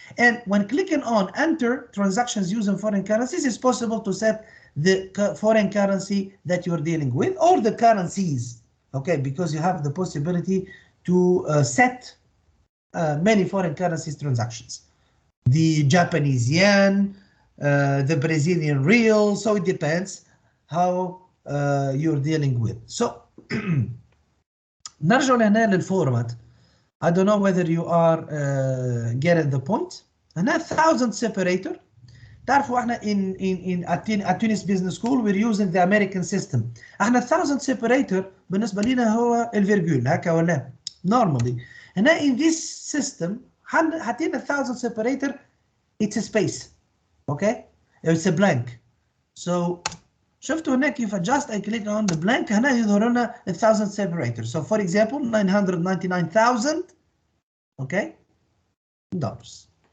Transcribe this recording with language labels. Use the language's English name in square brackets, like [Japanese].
[English] And when clicking on enter transactions using foreign currencies, it's possible to set the foreign currency that you're dealing with or the currencies, okay, because you have the possibility to set many foreign currencies transactions. The Japanese yen, the Brazilian real, so it depends how you're dealing with. [Arabic] So نرجع لهنا للفورمات. [English] I don't know whether you are getting the point. [Arabic] هنا [English] 1000 separator. [Arabic] تعرفوا احنا [English] at Tunis Business School we're using the American system. [Arabic] احنا 1000 separator بالنسبة لنا هو الفيرجول هكا ولا normally. هنا [English] in this system [Arabic] حاطين [English] 1000 separator, it's a space. Okay? It's a blank. So [Arabic] شفتوا هنا كيف [English] just I click on the blank [Arabic] هنا يظهر لنا [English] 1000 separator. So for example 999,000 okay dollars.